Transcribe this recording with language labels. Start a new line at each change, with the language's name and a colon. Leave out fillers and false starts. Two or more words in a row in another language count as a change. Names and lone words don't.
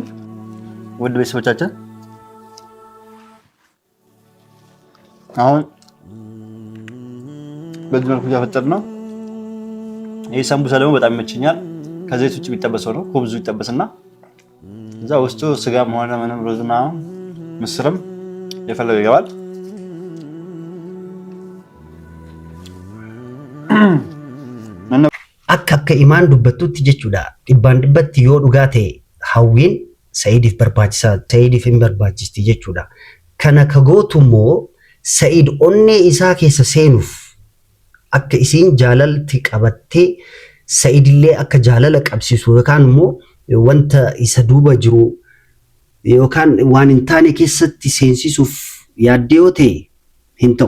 Amharic: ውድ ቤተሰቦቻችን አሁን በዚህ መልኩ እያፈጠርን ነው። ይሄ ሳምቡሳ ደግሞ በጣም ይመቸኛል። ከዘይት ውጭ የሚጠበሰው ነው። ኮብዙ ይጠበስና እዛ ውስጡ ስጋም ሆነ ምንም ሩዝና ምስርም የፈለገው ይገባል።
Oromo: akka imaan dubbattutti jechuudha. Dhibbaan dhibbatti yoo dhugaa ta'e hawwiin Sa'idiif barbaachisaa, Sa'idiif hin barbaachisti jechuudha. Kana ka gootu immoo Sa'id onnee isaa keessa seenuuf akka isiin jaalalti qabattee Sa'id illee akka jaalala qabsiisu yookaan immoo wanta isa duuba jiru yookaan waan hin taane keessatti seensisuuf yaaddee yoo ta'e hin ta'u.